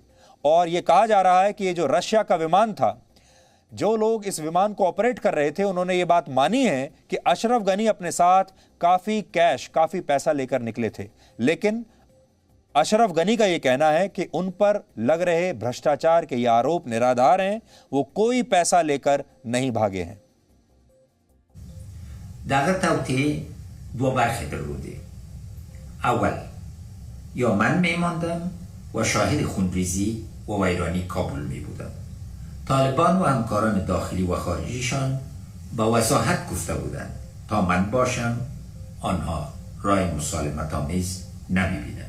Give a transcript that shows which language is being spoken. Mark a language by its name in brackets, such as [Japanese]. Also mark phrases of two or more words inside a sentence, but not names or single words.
[Hindi] और यह कहा जा रहा है कि ये जो रशिया का विमान था, जो लोग इस विमान को ऑपरेट कर रहे थे, उन्होंने ये बात मानी है कि अशरफ गनी अपने साथ काफी कैश, काफी पैसा लेकर निकले थे, लेकिन अशरफ गनी का यह कहना है कि उन पर लग रहे भ्रष्टाचार के ये आरोप निराधार हैं, वो कोई पैसा लेकर नहीं भागे हैं। [Persian] در توطئه دو بخش بوده. اول یا من میماندم و شاهد خونریزی و ویرانی کابل می بودم. طالبان و همکاران داخلی و خارجیشان با وضاحت گفته بودند تا من باشم آنها راه مسالمت آمیز نمی بینند.